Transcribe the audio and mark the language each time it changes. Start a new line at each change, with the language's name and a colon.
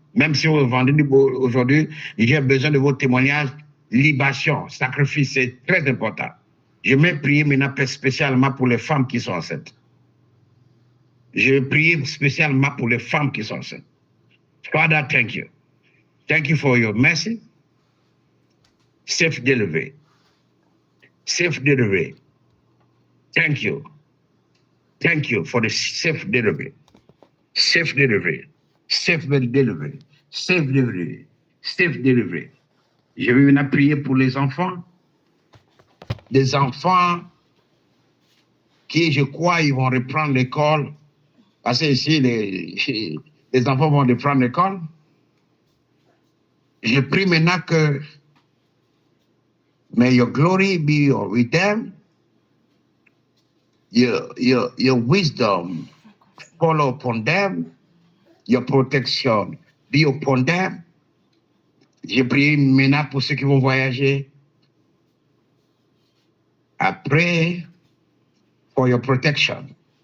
French: Même si vous vendez aujourd'hui, j'ai besoin de vos témoignages. Libation, sacrifice, c'est très important. Je vais prier maintenant spécialement pour les femmes qui sont enceintes. Je vais prier spécialement pour les femmes qui sont enceintes.
English: Father, thank you. Thank you for your mercy. Safe delivery. Safe delivery. Thank you. Thank you for the safe delivery. Safe delivery. Safe delivery. Safe delivery. Safe delivery.
French: Je vais maintenant prier pour les enfants. Des enfants qui, je crois, ils vont reprendre l'école. Parce que ici, les enfants vont reprendre l'école. Je prie maintenant que
English: may your glory be with them. Your wisdom follow upon them. Your protection be upon them.
French: Je prie maintenant pour ceux qui vont voyager.
English: I pray for your protection.